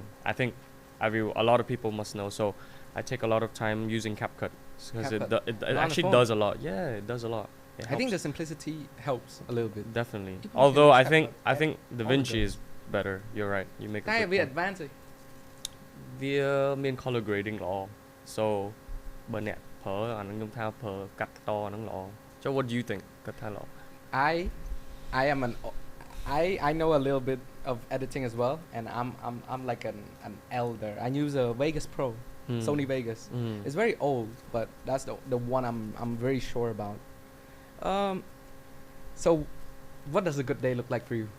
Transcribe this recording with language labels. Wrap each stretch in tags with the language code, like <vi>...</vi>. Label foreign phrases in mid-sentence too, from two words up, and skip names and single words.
<en>I think a lot of people must know. So I take a lot of time using CapCut because it actually does a lot. Yeah, it does a lot. I think the simplicity helps a little bit. Definitely. People Although I use think Da Vinci is better. You're right. You make a Kind good of be point. advanced. Via main color grading law.</en> <km>So បើអ្នកប្រើអានឹងខ្ញុំថាប្រើកាត់តហ្នឹងល្អ</km> <en>So what do you think</en> <km>កាត់ថាល្អ</km> <en>I am I know a little bit of editing as well, and I'm like an elder. I use a Vegas Pro, Sony Vegas. It's very old, but that's the one I'm very sure about. So what does a good day look like for you?</en>